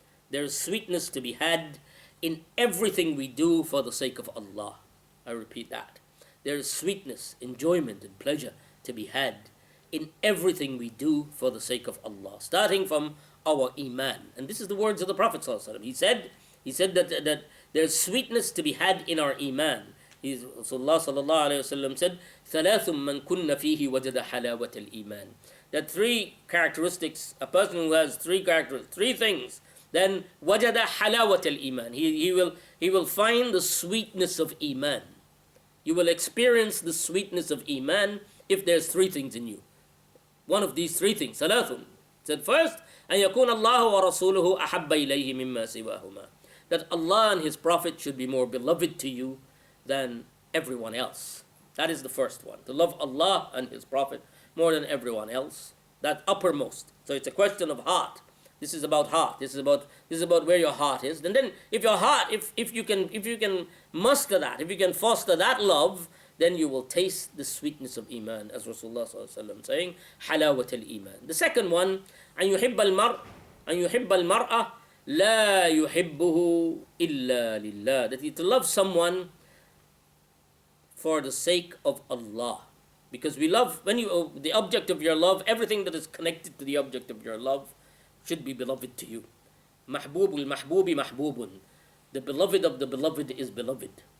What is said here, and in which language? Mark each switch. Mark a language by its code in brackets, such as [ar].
[en] There is sweetness to be had in everything we do for the sake of Allah. I repeat that. There is sweetness, enjoyment, and pleasure to be had in everything we do for the sake of Allah, starting from our iman. And this is the words of the Prophet ﷺ. He said that there's sweetness to be had in our iman. [ar] Rasulullah sallallahu alayhi wa sallam [en] said, [ar] ثَلَاثٌ مَنْ كُنَّ فِيهِ وَجَدَ حَلَاوَةَ الْإِيمَانِ. [en] That three characteristics, a person who has three things, then [ar] وَجَدَ حَلَاوَةَ الْإِيمَانِ. [en] He will find the sweetness of iman. You will experience the sweetness of iman if there's three things in you. One of these three things, [ar] ثلاثٌ. [en] Said first, [ar] أن يكون الله ورسوله أحب إليه مما سواهما. [en] That Allah and His Prophet should be more beloved to you than everyone else. That is the first one. To love Allah and His Prophet more than everyone else. That uppermost. So it's a question of heart. This is about heart. This is about where your heart is. And then if your heart, if you can muster that, if you can foster that love, then you will taste the sweetness of iman, as Rasulullah sallallahu alaihi wasallam saying, halawat al-iman. The second one, [ar] أن يحب المرأة لا يحبه إلا لله. [en] That you to love someone for the sake of Allah. Because we love, the object of your love, everything that is connected to the object of your love should be beloved to you. [ar] Mahbubul mahbubi mahbubun. [en] The beloved of the beloved is beloved.